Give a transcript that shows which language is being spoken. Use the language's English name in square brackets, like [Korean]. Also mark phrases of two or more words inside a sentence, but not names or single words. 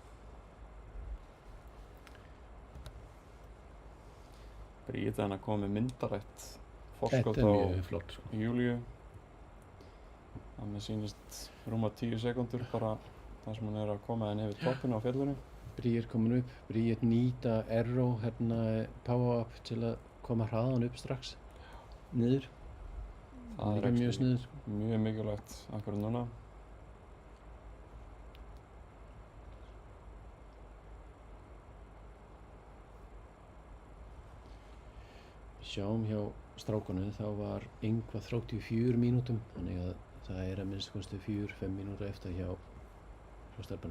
[Icelandic] Bríett að koma með myndarætt forskot Þetta mjög flott. Júlíu. Það með sýnist rúma 10 sekúndur bara þar sem hún að koma henni yfir toppinu á fjallinu. Bríett komin upp, Bríett nýta Arrow power-up til að koma hraðan upp strax niður. Það er mjög sniður. Mjög mikilvægt akkurat núna. Sjáum hjá strákunum þá var Yngvar 34 mínútum, þannig að það að minnst kosti 4-5 mínútur eftir hjá stelpunum.